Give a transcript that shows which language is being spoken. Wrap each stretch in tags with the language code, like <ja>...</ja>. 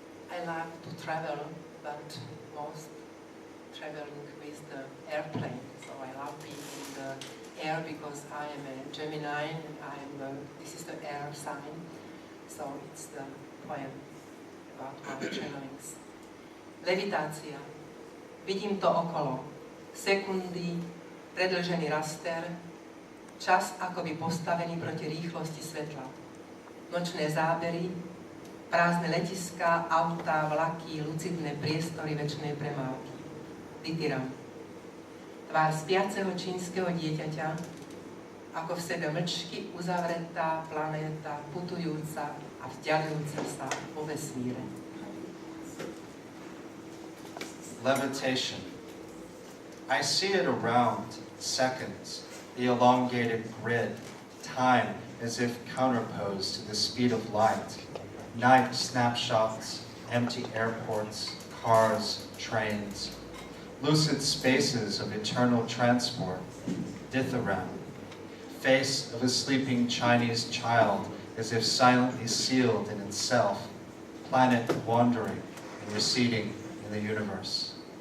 <en>I love to travel, but most traveling with the airplane. So I love being in the air because I am a Gemini and this is the air sign. So it's the poem about my travelings.</en> <sk>Levitácia. Vidím to okolo. Sekundy, predĺžený raster, čas akoby postavený proti rýchlosti svetla. Nočné zábery, prázdne letiská, autá, vlaky, lucidné priestory večnej premávky. Dithyram. Tvár spiaceho čínskeho dieťaťa, ako v sebe mlčky uzavretá planéta, putujúca a vzdialujúca sa vo vesmíre.</sk> <en>Levitation. I see it around seconds, the elongated grid, time as if counterposed to the speed of light. Night snapshots, empty airports, cars, trains, lucid spaces of eternal transport, dithyramb, face of a sleeping Chinese child as if silently sealed in itself, planet wandering and receding in the universe.</en>